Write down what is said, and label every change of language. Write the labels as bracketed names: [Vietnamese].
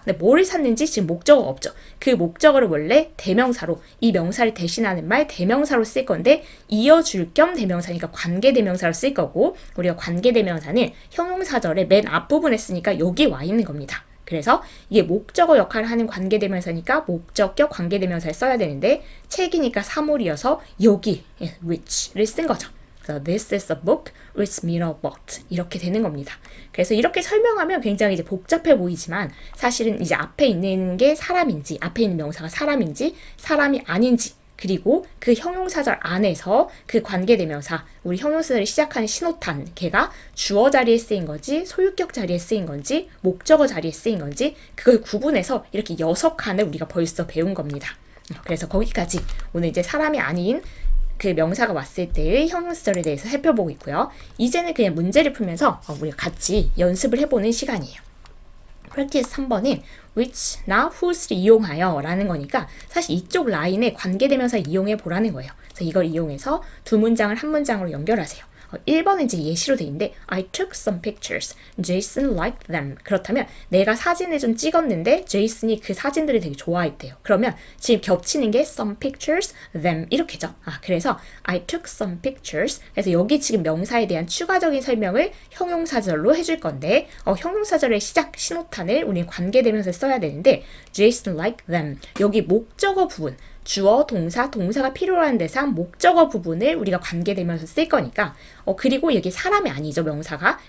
[Korean] 근데 뭘 샀는지 지금 목적어가 없죠. 그 목적어를 원래 대명사로, 이 명사를 대신하는 말 대명사로 쓸 건데 이어줄 겸 대명사니까 관계대명사로 쓸 거고, 우리가 관계대명사는 형용사절의 맨 앞부분에 쓰니까 여기 와 있는 겁니다. 그래서 이게 목적어 역할을 하는 관계대명사니까 목적격 관계대명사를 써야 되는데 책이니까 사물이어서 여기 which를 쓴 거죠. 그래서 [English] This is a book which Miro bought. [Korean] 이렇게 되는 겁니다. 그래서 이렇게 설명하면 굉장히 이제 복잡해 보이지만 사실은 이제 앞에 있는 게 사람인지, 앞에 있는 명사가 사람인지, 사람이 아닌지, 그리고 그 형용사절 안에서 그 관계대명사, 우리 형용사절이 시작하는 신호탄, 걔가 주어 자리에 쓰인 건지, 소유격 자리에 쓰인 건지, 목적어 자리에 쓰인 건지, 그걸 구분해서 이렇게 6칸을 우리가 벌써 배운 겁니다. 그래서 거기까지 오늘 이제 사람이 아닌 그 명사가 왔을 때의 형용사절에 대해서 살펴보고 있고요. 이제는 그냥 문제를 풀면서 우리가 같이 연습을 해보는 시간이에요. practice 3번은 which나 whose를 이용하여 라는 거니까 사실 이쪽 라인에 관계대명사 이용해 보라는 거예요. 그래서 이걸 이용해서 두 문장을 한 문장으로 연결하세요. 1번은 이제 예시로 돼 있는데 [English] I took some pictures. Jason liked them. [Korean] 그렇다면 내가 사진을 좀 찍었는데 제이슨이 그 사진들을 되게 좋아했대요. 그러면 지금 겹치는 게 some pictures, them 이렇게죠. 그래서 [English] I took some pictures. [Korean] 그래서 여기 지금 명사에 대한 추가적인 설명을 형용사절로 해줄 건데 형용사절의 시작 신호탄을 우리는 관계대명사에 써야 되는데 [English] Jason liked them. [Korean] 여기 목적어 부분 주어, 동사, 동사가 필요한 대상, 목적어 부분을 우리가 관계되면서 쓸 거니까 그리고 여기 사람이 아니죠, 명사가.